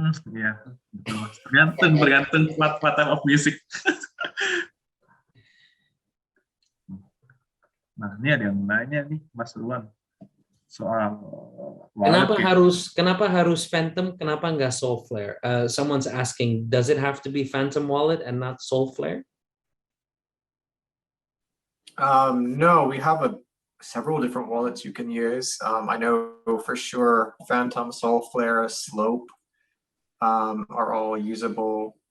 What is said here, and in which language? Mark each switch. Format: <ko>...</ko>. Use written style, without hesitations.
<id>Iya, tergantung</id> <en>what time of music.</en> <id>Nah, ini ada yang nanya nih, Mas Ruan, soal kenapa harus Phantom, kenapa nggak Soulflare?</id> <en>Someone's asking, does it have to be Phantom Wallet and not Soulflare? No, we have several different wallets you can use. I know for sure Phantom, Soulflare, Slope are all usable.</en>